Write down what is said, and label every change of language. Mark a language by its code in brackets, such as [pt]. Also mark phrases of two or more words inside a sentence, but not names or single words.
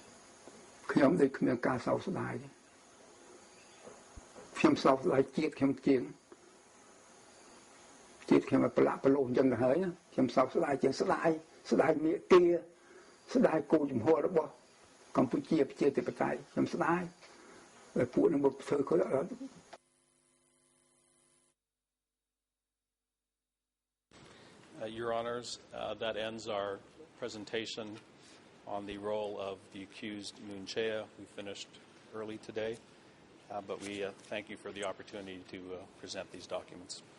[km] ខ្ញុំដូចគ្មានការសោកស្ដាយទេខ្ញុំសោកស្ដាយជាតិខ្ញុំជាងជាតិខ្ញុំប្រឡាក់ប្រឡូសអញ្ចឹងទៅហើយខ្ញុំសោកស្ដាយជាងស្ដាយមេគាស្ដាយគោជំហររបស់កម្ពុជាប្រជាធិបតេយ្យខ្ញុំស្ដាយហើយពួកនឹងមកធ្វើគាត់ [en] Your Honors, that ends our presentation on the role of the accused Noon Chea. We finished early today, but we thank you for the opportunity to present these documents.